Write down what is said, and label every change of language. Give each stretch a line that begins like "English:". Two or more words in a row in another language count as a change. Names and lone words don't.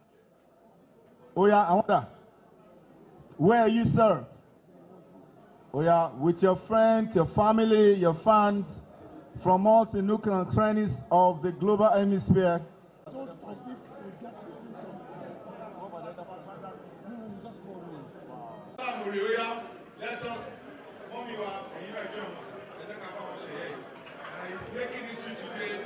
English: Oya, I wonder. Where are you, sir? Oya, with your friends, your family, your fans, from all the nook and crannies of the global hemisphere. Let us, he's making history today.